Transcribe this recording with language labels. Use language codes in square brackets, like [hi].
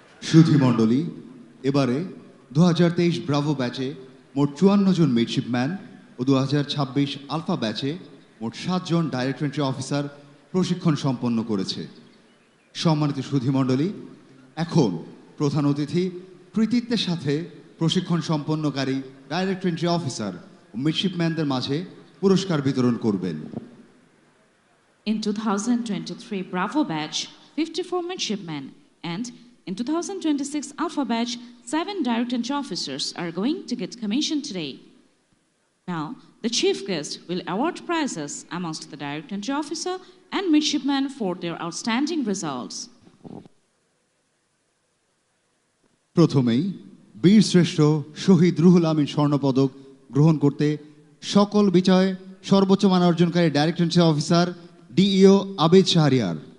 [bn] সুধীমণ্ডলী, এবারে 2023 ব্রাভো ব্যাচে মোট 54 জন মিডশিপম্যান ও 2026 আলফা ব্যাচে মোট 7 জন ডাইরেক্ট এন্ট্রি অফিসার প্রশিক্ষণ সম্পন্ন করেছে। সম্মানিত সুধীমণ্ডলী, এখন প্রধান অতিথি কৃতিত্বের সাথে প্রশিক্ষণ সম্পন্নকারী ডাইরেক্ট এন্ট্রি অফিসার ও মিডশিপম্যানদের মাঝে পুরস্কার বিতরণ করবেন। [en] In 2023 Bravo batch, 54 midshipmen, and in 2026 Alpha batch, 7 direct entry officers are going to get commissioned today. Now, the chief guest will award prizes amongst the direct entry officer and midshipmen for their outstanding results. [bn] প্রথমেই বীরশ্রেষ্ঠ শহীদ রুহুল আমিন স্বর্ণপদক গ্রহণ করতে সকল বিষয়ে সর্বোচ্চ মান অর্জনকারী direct entry officer DEO আবেদ শাহরিয়ার।